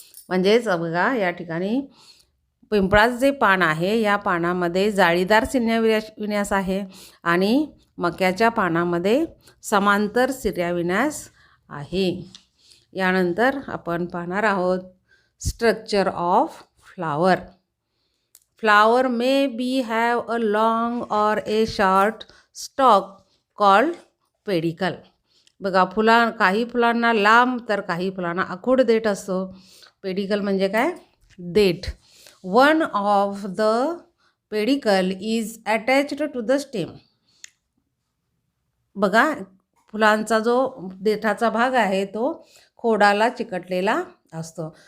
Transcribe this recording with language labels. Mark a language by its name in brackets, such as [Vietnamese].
[Marathi] म्हणजेच बघा या ठिकाणी पिंपळाचं जे पान आहे या पानामध्ये जाळीदार सिर्याविन्यास आहे आणि मक्याच्या पानामध्ये समांतर सिर्याविन्यास आहे. यानंतर आपण पाहणार आहोत [English] Structure of flower. Flower may be have a long or a short stock called pedicel. [Marathi] बघा काही फुलांना लांब तर काही फुलांना आखूड देठ असतो. पेडिकल म्हणजे काय? देठ. [English] One of the pedicel is attached to the stem. [Marathi] बघा फुलांचा जो देठाचा भाग आहे तो खोडाला चिकटलेला असतो.